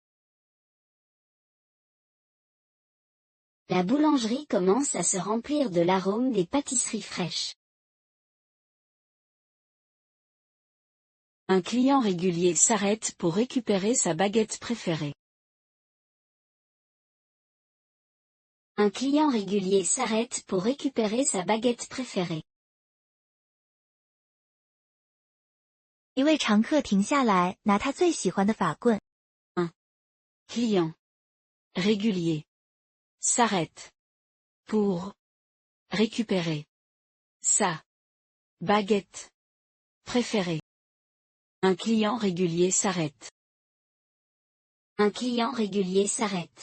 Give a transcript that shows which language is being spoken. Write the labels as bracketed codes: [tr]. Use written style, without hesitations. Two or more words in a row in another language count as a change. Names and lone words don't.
[fr] La boulangerie commence à se remplir de l'arôme des pâtisseries fraîches. Un client régulier s'arrête pour récupérer sa baguette préférée. Un client régulier s'arrête pour récupérer sa baguette préférée. [zh] 一位常客停下来拿他最喜欢的法棍。 [fr] Client régulier s'arrête pour récupérer sa baguette préférée. Un client régulier s'arrête. Un client régulier s'arrête.